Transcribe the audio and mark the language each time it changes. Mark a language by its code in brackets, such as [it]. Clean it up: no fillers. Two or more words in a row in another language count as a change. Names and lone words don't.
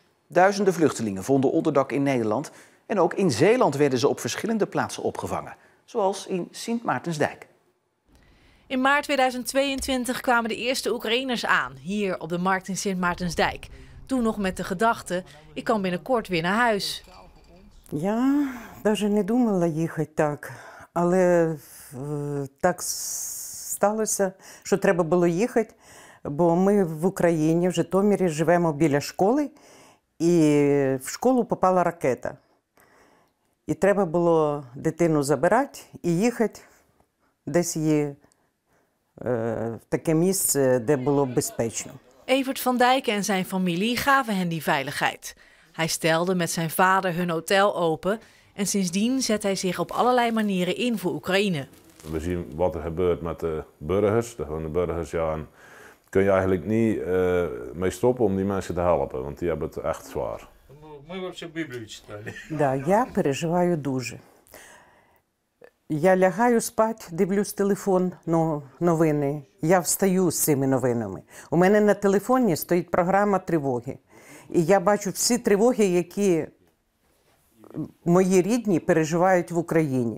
[nl] Duizenden vluchtelingen vonden onderdak in Nederland en ook in Zeeland werden ze op verschillende plaatsen opgevangen, zoals in Sint Maartensdijk. In maart 2022 kwamen de eerste Oekraïners aan, hier op de markt in Sint Maartensdijk. Toen nog met de gedachte, ik kan binnenkort weer naar huis. [uk] Я навіть не думала їхати так, але так сталося, що треба було їхати, бо ми в Україні, в Житомирі, живемо біля школи, і в школу попала ракета. І треба було дитину забирати і їхати десь її в таке місце, де було безпечно. [nl] Evert van Dijken en zijn familie gaven hen die veiligheid. Hij stelde met zijn vader hun hotel open en sindsdien zet hij zich op allerlei manieren in voor Oekraïne. We zien wat er gebeurt met de burgers, de gewone burgers. Ja, en kun je eigenlijk niet mee stoppen om die mensen te helpen, want die hebben het echt zwaar. [uk] Да, я переживаю дуже. Я лягаю спати, дивлюсь телефон, новини. Я встаю з цими новинами. У мене на телефоні стоїть програма тривоги. І я бачу всі тривоги, які мої рідні переживають в Україні.